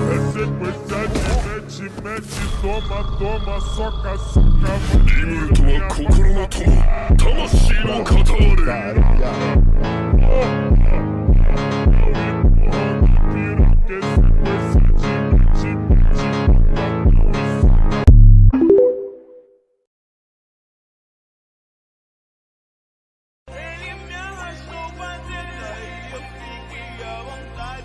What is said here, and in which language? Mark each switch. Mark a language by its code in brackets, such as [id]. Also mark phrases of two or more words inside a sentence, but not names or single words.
[pt] sequência de mete, toma, soca, soca. [ja] Rimuru とは心の友、魂の片割れ。 [pt] Ele me arrastou pra dentro e eu fiquei à vontade.